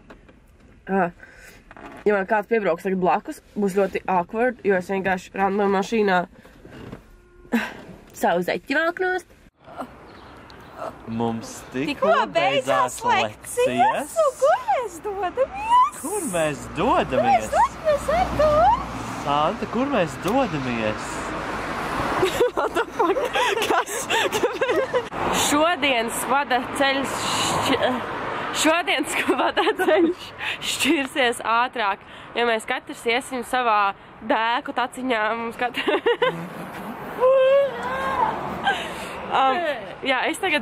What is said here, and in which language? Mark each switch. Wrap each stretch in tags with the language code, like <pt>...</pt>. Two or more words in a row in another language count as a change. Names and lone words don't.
<lv>Ja man kāds piebrauks tagad blakus, būs ļoti awkward, jo es vienkārši random mašīnā savu zeķi velknos. Mums Tikko beidzās lekcijas, un kur mēs dodamies? Kur mēs dodamies? Santa, kur mēs dodamies?</lv> <en>What the fuck?</en> <lv>Kas? Šodienas vada ceļš šķirsies ātrāk, ja mēs katrs iesim savā dēku taciņā. Mums jā, es tagad...</lv>